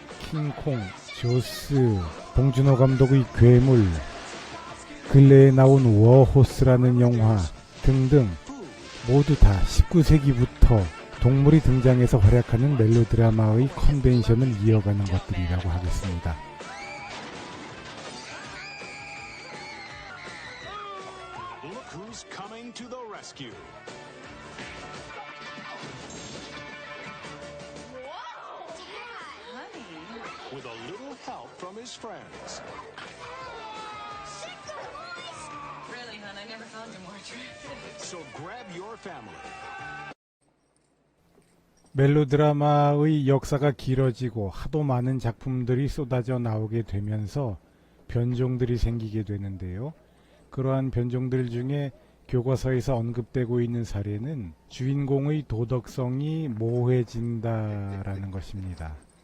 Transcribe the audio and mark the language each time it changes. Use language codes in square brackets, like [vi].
[ko] 킹콩, 조스, 봉준호 감독의 괴물, 근래에 나온 워호스라는 영화 등등 모두 다 19세기부터 동물이 등장해서 활약하는 멜로드라마의 컨벤션을 이어가는 것들이라고 하겠습니다. [en] Look who's coming to the rescue. With a little help from his friends. Really, hon, I never found you more attractive. So grab your family. [ko] 멜로드라마의 역사가 길어지고 하도 많은 작품들이 쏟아져 나오게 되면서 변종들이 생기게 되는데요. 그러한 변종들 중에 교과서에서 언급되고 있는 사례는 주인공의 도덕성이 모호해진다라는 것입니다.